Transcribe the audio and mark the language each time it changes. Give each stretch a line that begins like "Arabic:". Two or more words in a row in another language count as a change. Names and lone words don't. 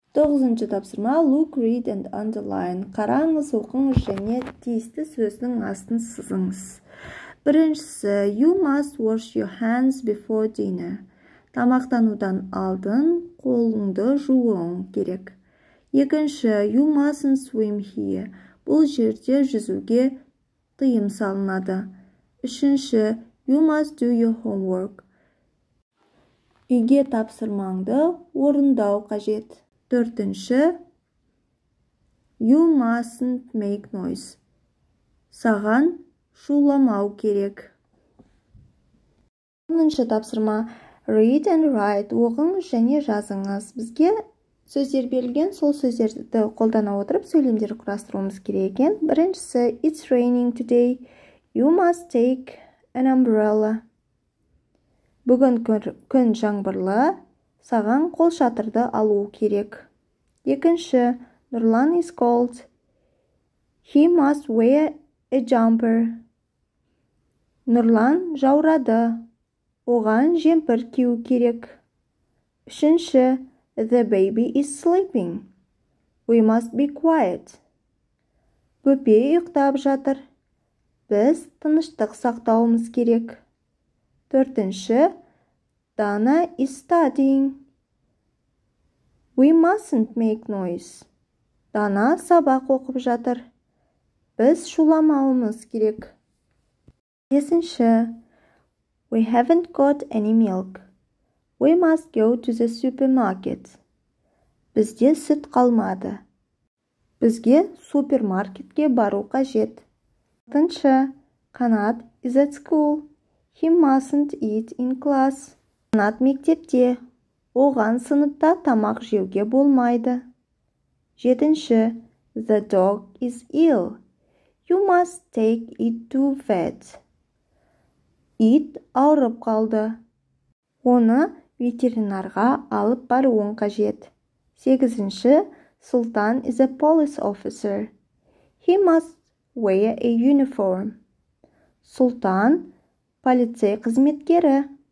Kazakh: 9-шы тапсырма.
English: Look, read and underline.
Kazakh: Қараңыз, оқыңыз және тиісті сөздің астын сызыңыз. Біріншісі,
English: you must wash your hands before dinner.
Kazakh: Тамақтанудан алдын қолыңды жууың керек. Екінші,
English: you mustn't swim here.
Kazakh: Бұл жерде жүзуге тыйым салынады. Үшінші,
English: you must do your homework.
Kazakh: Үйге тапсырмаңды орындау қажет. Төртінші,
English: you mustn't make noise.
Kazakh: Саған шуламау керек. 10-шы тапсырма.
English: Read and write.
Kazakh: Оқыңыз және жазыңыз. Бізге сөздер берілген, сол сөздерді қолдана отырып сөйлемдер құрастыруымыз керек екен. Біріншісі,
English: it's raining today. You must take an umbrella.
Kazakh: Бүгін күн жаңбырлы, саған қол шатырды алу керек.
English: Екінші, Нұрлан is cold. He must wear a jumper.
Kazakh: Нұрлан жаурады, оған жемпір кию керек. Үшінші,
English: the baby is sleeping. We must be quiet.
Kazakh: Бөпе ұйықтап жатыр. Біз тыныштық сақтауымыз керек. Төртінші,
English: Dana is studying. We mustn't make noise.
Kazakh: Дана сабақ оқып жатыр. Біз шуламауымыз керек. Бесінші,
English: we haven't got any milk. We must go to the supermarket.
Kazakh: Бізде сүт қалмады. Бізге супермаркетке бару қажет.
English: Алтыншы, Қанат is at school. He mustn't eat in class.
Kazakh: Қанат мектепте. Оған сыныпта тамақ жеуге болмайды. Жетінші,
English: the dog is ill. You must take it to vet.
Kazakh: Ит ауырып қалды. Оны ветеринарға алып баруың қажет. Сегізінші,
English: Sultan is a police officer. He must wear a uniform.
Kazakh: Сұлтан полицей қызметкері.